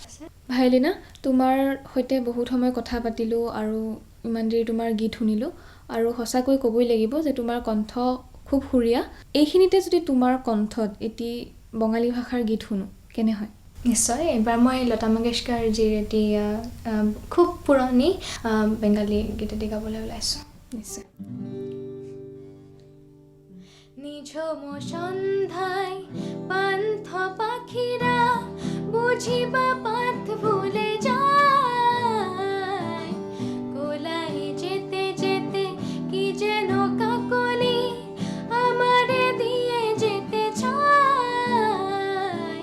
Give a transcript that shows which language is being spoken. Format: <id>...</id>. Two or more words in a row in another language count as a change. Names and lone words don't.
<as>ভায়লিনা, তোমাৰ সৈতে বহুত সময় কথা পাতিলোঁ আৰু ইমান দেৰি তোমাৰ গীত শুনিলোঁ আৰু সঁচাকৈ ক'বই লাগিব যে তোমাৰ কণ্ঠ খুব সুৰীয়া। এইখিনিতে যদি তোমাৰ কণ্ঠত এটি বঙালী ভাষাৰ গীত শুনো, কেনে হয়? নিশ্চয়। এইবাৰ মই লতা মংগেশকাৰজীৰ এটি খুব পুৰণি বেংগালী গীত এটি গাবলৈ ওলাইছোঁ। নিশ্চয়।</as> <bn>নিঝুম সন্ধ্যায় পান্থ পাখিরা বুঝিবা পথ ভুলে যায়, কোলাই যেতে যেতে কি যেন কাকলি আমারে দিয়ে যেতে চায়।</bn>